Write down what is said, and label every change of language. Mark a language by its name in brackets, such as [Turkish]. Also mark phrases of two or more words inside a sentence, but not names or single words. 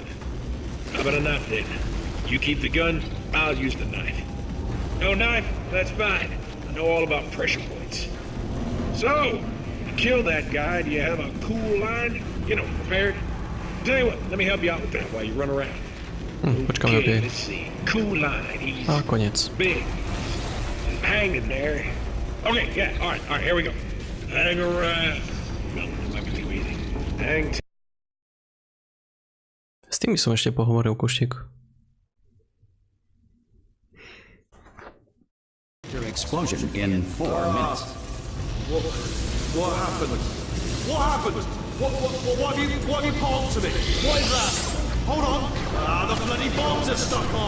[English] How about a knife then? You keep the gun, I'll use the knife. No knife? That's fine. I know all about pressure points. So, to kill that guy, do you have a cool line? You know, prepared? Tell you what, let me help you out with that while you run around. [Slovak] Počkám na [English] Okay, let's see. Cool line. He's [Slovak] koniec. [English] big. He's hanging there. Okay, yeah, all right, here we go. Hang around. No, that might be too easy. Hang [Slovak] S tým by som ešte pohovoril, Kuštík. [English] Explosion in 4 minutes. What happened? What happened? What have you palmed to me? What is that? Hold on. The bloody bombs are stuck on.